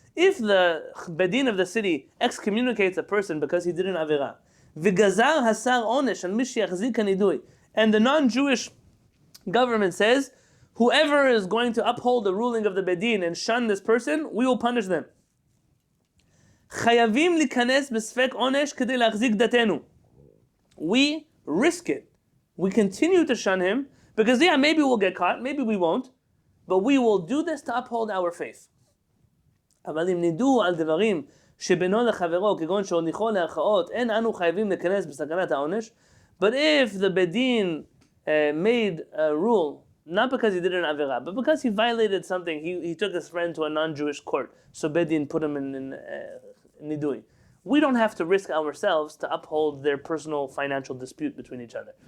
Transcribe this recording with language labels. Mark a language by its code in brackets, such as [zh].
[en] If the bedin of the city excommunicates a person because he did an avera, [he] v'gazar hasar onesh al mish yachzik hanidui, [en] and the non-Jewish government says, whoever is going to uphold the ruling of the bedin and shun this person, we will punish them. [he] Chayavim likanes b'sfek onesh kedei lachzik datenu. [en] We risk it. We continue to shun him because maybe we'll get caught, maybe we won't, but we will do this to uphold our faith. [he] אבל אם נידו על דברים שבינו לחברו כגון שהוליכו לערכאות אין אנו חייבים להיכנס בסכנת העונש. [en] But if the bedin made a rule, not because he did an avera, but because he violated something, he took his friend to a non-Jewish court, so bedin put him in nidui. We don't have to risk ourselves to uphold their personal financial dispute between each other.